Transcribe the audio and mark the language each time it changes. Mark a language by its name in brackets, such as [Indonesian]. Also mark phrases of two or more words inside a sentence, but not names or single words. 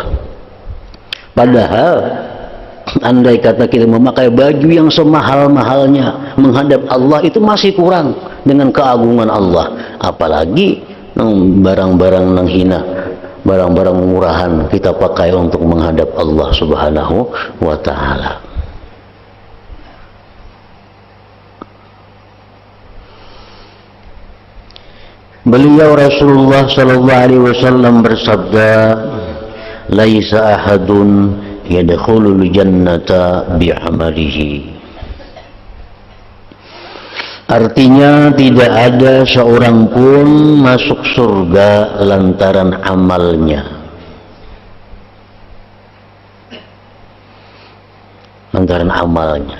[Indonesian] Padahal andai kata kita memakai baju yang semahal-mahalnya menghadap Allah itu masih kurang dengan keagungan Allah. Apalagi barang-barang nang hina, barang-barang murahan kita pakai untuk menghadap Allah [Arabic] Subhanahu wa ta'ala. [Indonesian] Beliau Rasulullah [Arabic] sallallahu alaihi wasallam [Indonesian] bersabda, [Arabic] "Laisa ahadun yadkhulul jannata bi'amalihi." [Indonesian] Artinya tidak ada seorang pun masuk surga lantaran amalnya. Lantaran amalnya.